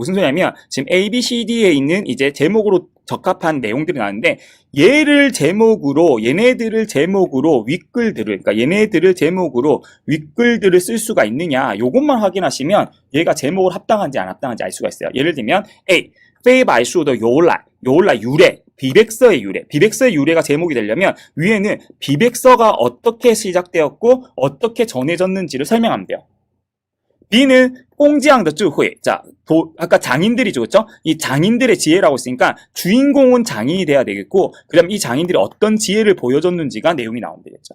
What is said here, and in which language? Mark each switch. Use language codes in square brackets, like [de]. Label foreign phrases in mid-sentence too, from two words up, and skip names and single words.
[ko] 무슨 소리냐면, 지금 A, B, C, D에 있는 이제 제목으로 적합한 내용들이 나왔는데, 얘네들을 제목으로 윗글들을, 그러니까 얘네들을 제목으로 윗글들을 쓸 수가 있느냐, 요것만 확인하시면 얘가 제목으로 합당한지 안 합당한지 알 수가 있어요. 예를 들면 A, [zh] 非白书的由来 [ko] 유래, 비백서의 유래. 비백서의 유래가 제목이 되려면 위에는 비백서가 어떻게 시작되었고 어떻게 전해졌는지를 설명하면 돼요. B는 꽁지양의 智慧. 자, 아까 장인들이죠, 그렇죠? 이 장인들의 지혜라고 했으니까 주인공은 장인이 돼야 되겠고, 그다음 이 장인들이 어떤 지혜를 보여줬는지가 내용이 나오면 되겠죠.